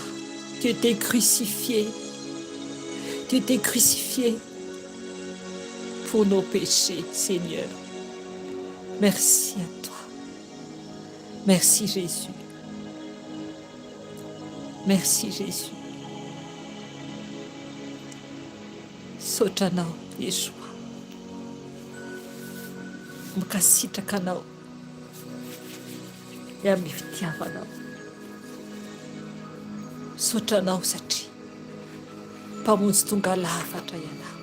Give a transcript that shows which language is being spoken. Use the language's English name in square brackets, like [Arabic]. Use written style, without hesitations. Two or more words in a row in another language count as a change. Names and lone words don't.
[French] Tu étais crucifié. Tu étais crucifié pour nos péchés, Seigneur. Merci à toi. Merci Jésus. Merci Jésus. [Malagasy] Saotra anao Yeshua. Mikasitraka anao eo amin'ny fitiavanao. Saotra anao satria mpamonjy tonga lafatra ianao.